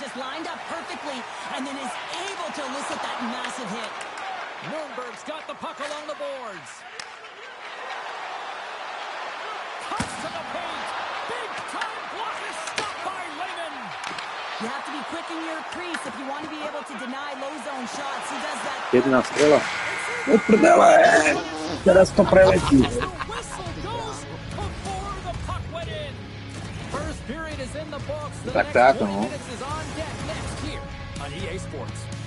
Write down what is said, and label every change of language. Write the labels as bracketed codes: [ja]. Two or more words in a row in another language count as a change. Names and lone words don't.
[en] Just lined up perfectly, and then is able to elicit that massive hit. Nürnberg's got the puck along the boards. Cuts to the paint. Big time block is stopped by Lehman. You have to be quick in your crease if you want to be able to deny low zone shots. He does that. [sk] Jedna strela. No prdele! Teraz to preletí. [en] The whistle goes before the puck went in. First period is in the books. The [sk] Tak, [en] next 20 [sk] no. [en] minutes is on deck next here on EA Sports.